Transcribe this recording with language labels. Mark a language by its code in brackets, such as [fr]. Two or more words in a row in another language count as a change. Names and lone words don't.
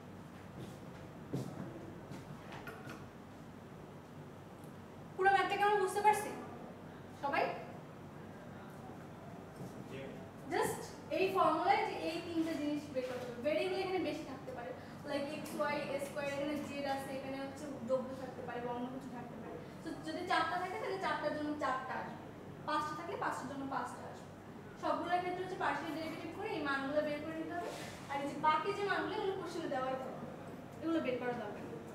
[bn] পুরো ম্যাথটা কেমন বুঝতে পারছি সবাই? জাস্ট এই ফর্মুলায় যে এই তিনটা জিনিস বের করতে হবে। ভেরিয়েবল এখানে বেশি থাকতে পারে, লাইক x y a স্কয়ার, এখানে z আছে, এখানে হচ্ছে w থাকতে পারে বা অন্য কিছু থাকতে পারে। তো যদি 4টা থাকে তাহলে 4টার জন্য 4টা আসবে, 5টা থাকলে 5টার জন্য 5টা আসবে। সবগুলোর ক্ষেত্রে হচ্ছে [en] partial derivative [bn] করে এই মানগুলো বের করে নিতে হবে। আর এই যে বাকি যে মানগুলো এগুলো কোশ্চেনে দেওয়াই থাকবে, এগুলো বের করা দরকার নেই।